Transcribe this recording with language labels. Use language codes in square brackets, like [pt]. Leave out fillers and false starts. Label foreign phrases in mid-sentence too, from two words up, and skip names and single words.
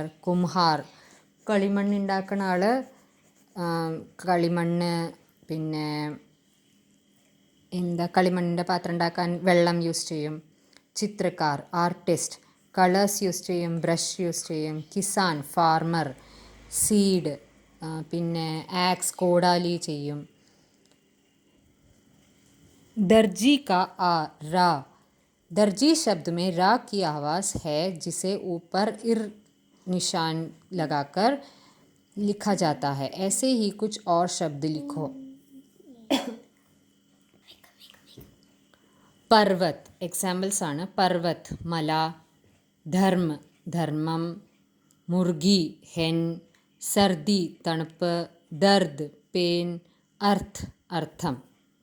[ml] കുംഹാർ കളിമണ്ണുണ്ടാക്കുന്ന ആൾ, കളിമണ്ണ്, പിന്നെ കളിമണ്ണിൻ്റെ പാത്രം ഉണ്ടാക്കാൻ വെള്ളം യൂസ് ചെയ്യും. ചിത്രക്കാർ [en] artist colours [ml] യൂസ് ചെയ്യും, ബ്രഷ് യൂസ് ചെയ്യും. കിസാൻ ഫാർമർ, സീഡ്, പിന്നെ ആക്സ് കോടാലി ചെയ്യും. [hi] दर्जी का रा. दर्जी शब्द में रा की आवाज़ है जिसे ऊपर इर निशान लगाकर लिखा जाता है. ऐसे ही कुछ और शब्द लिखो. पर्वत एग्जाम्पल्स ആണ്. पर्वत മല, ധർമ്മ ധർമ്മം, മുർഗി hen, സർദി തണുപ്പ്, ദർദ് പെയിൻ, അർത്ഥ് അർത്ഥം.